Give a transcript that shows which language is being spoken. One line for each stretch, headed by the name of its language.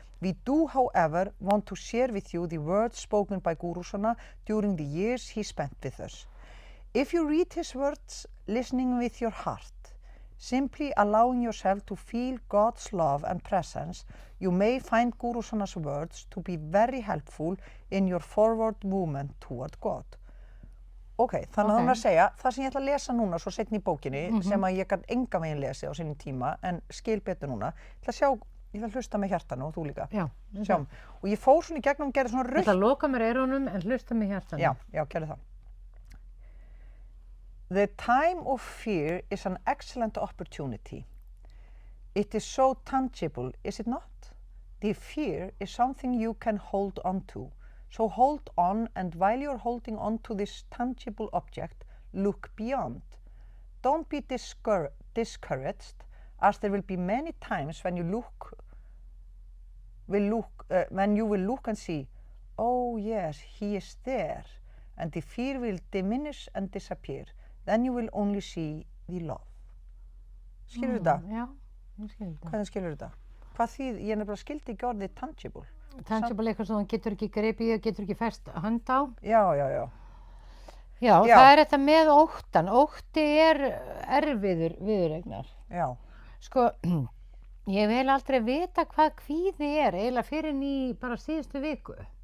English: We do, however, want to share with you the words spoken by Guru Sana during the years he spent with us. If you read his words listening with your heart, simply allowing yourself to feel God's love and presence, you may find Guru Sana's words to be very helpful in your forward movement toward God.
Icelandic: Þannig að hún að segja, það sem ég ætla að lesa núna svo seinna í bókinni, sem að ég gat engan veginn lesið á sínum tíma, en skil betur núna, ég ætla að hlusta með hjartanu og þú líka. Já. Sjáum. Og ég fór svona í gegnum og gerði svona Ég ætla að loka mér eyrunum en hlusta með hjartanu. Já, gerðu það.
English: The time of fear is an excellent opportunity. It is so tangible, is it not? The fear is something you can hold on to. So hold on, and while you're holding on to this tangible object, look beyond. Don't be discouraged, as there will be many times when you will look and see, oh yes, he is there, and the fear will diminish and disappear. Then you will only see the love.
Icelandic: Skilur þetta? Já, ég skil þetta. Hvernig skilur þetta? Hvað þýð, ég nefnilega skildi ekki orðið tangible. Tangible eitthvað sem hann getur ekki gripið og getur ekki fest hönd á. Já. Já, það er þetta með óttan. Ótti erfiður viðureignar. Já. Sko, ég vil aldrei vita hvað kvíði eiginlega fyrir í bara síðustu viku.